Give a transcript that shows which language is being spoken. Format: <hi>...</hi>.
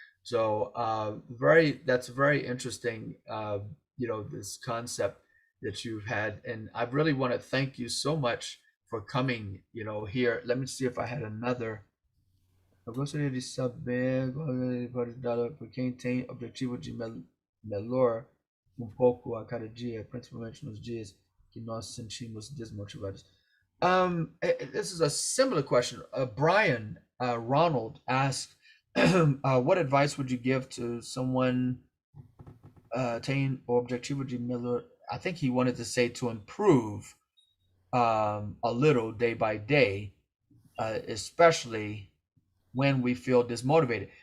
<en>So, that's very interesting, this concept that you've had. And I really want to thank you so much for coming, here. Let me see if I had another.</en> <pt>Eu gostaria de saber pode dar para quem tem objetivo de melhor pouco a cada dia, principalmente nos dias que nós sentimos desmotivados.</pt> <en>This is a similar question. Brian Ronald asked, what advice would you give to someone</en> <pt>tem o objetivo de melhor?</pt> <en>I think he wanted to say to improve a little day by day, especially when we feel dismotivated.</en>